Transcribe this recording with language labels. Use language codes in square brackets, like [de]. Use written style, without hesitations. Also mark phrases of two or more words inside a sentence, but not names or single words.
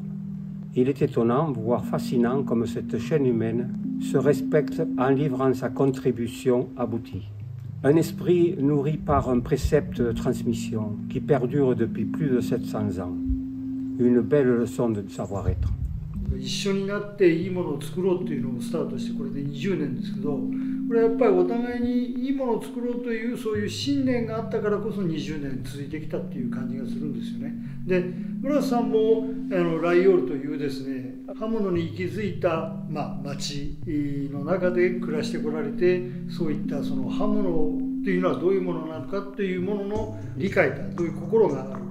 [fr] Il est étonnant, voire fascinant, comme cette chaîne humaine se respecte en livrant sa contribution aboutie. Un esprit nourri par un précepte de transmission qui perdure depuis plus de 700 ans. Une belle leçon de savoir-être. [ja] 一緒になっていいものを作ろうっていうのをスタートしてこれで20年ですけど、これはやっぱりお互いにいいものを作ろうというそういう信念があったからこそ20年続いてきたっていう感じがするんですよね。で、村瀬さんもライオールというですね、刃物に息づいた、町の中で暮らしてこられて、そういったその刃物っていうのはどういうものなのかっていうものの理解だという心がある。